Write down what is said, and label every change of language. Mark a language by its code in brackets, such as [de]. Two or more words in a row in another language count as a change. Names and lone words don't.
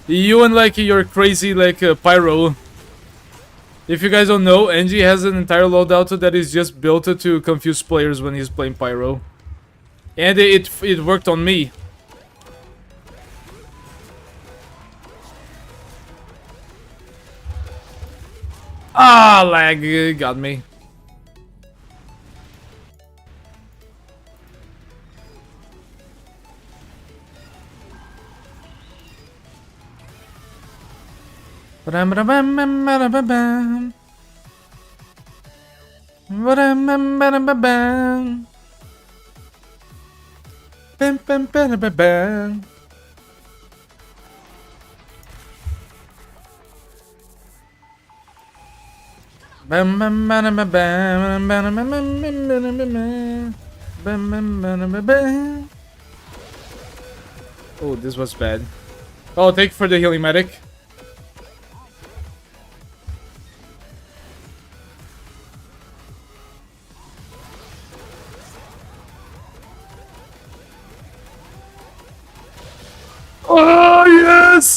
[en] You and like your crazy like pyro. If you guys don't know, Engie has an entire loadout that is just built to confuse players when he's playing pyro. And it worked on me. Ah, lag got me. Ba-dam-ba-dam-bam-ba-dam-ba-bam. Ba-dam-bam-ba-dam-ba-bam. Bam-bam-ba-dam-ba-bam. Bam-bam-ba-dam-ba-bam. Oh, this was bad. Oh, thank you for the healing medic. Oh, yes!